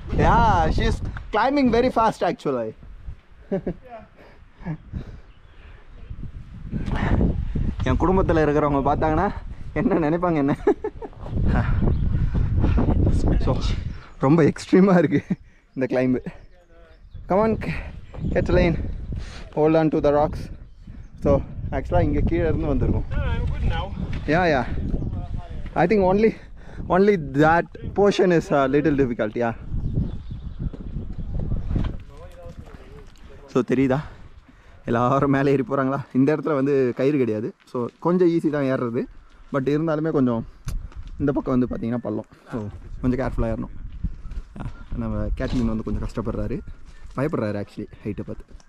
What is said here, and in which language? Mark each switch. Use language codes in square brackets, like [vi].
[en] Yeah, she's climbing very fast actually. [ta] என் குடும்பத்தில் இருக்கிறவங்க பார்த்தாங்கன்னா என்ன நினைப்பாங்க என்ன. ஸோ ரொம்ப எக்ஸ்ட்ரீமாக இருக்குது இந்த கிளைம்பு. [en] Come on Catalin, hold on to the rocks. [ta] So ஆக்சுவலாக இங்கே கீழே இருந்து வந்திருக்கும். [en] Yeah. I think only that portion is a little difficult. Yeah. [ta] So தெரியுதா எல்லோரும் மேலே ஏறி போகிறாங்களா? இந்த இடத்துல வந்து கயிறு கிடையாது. ஸோ கொஞ்சம் ஈஸி தான் ஏறுறது. பட் இருந்தாலுமே கொஞ்சம் இந்த பக்கம் வந்து பார்த்திங்கன்னா பள்ளம். ஸோ கொஞ்சம் கேர்ஃபுல்லாக ஏறணும். நம்ம கேட்லின் வந்து கொஞ்சம் கஷ்டப்படுறாரு, பயப்படுறாரு ஆக்சுவலி ஹைட்டை பார்த்து.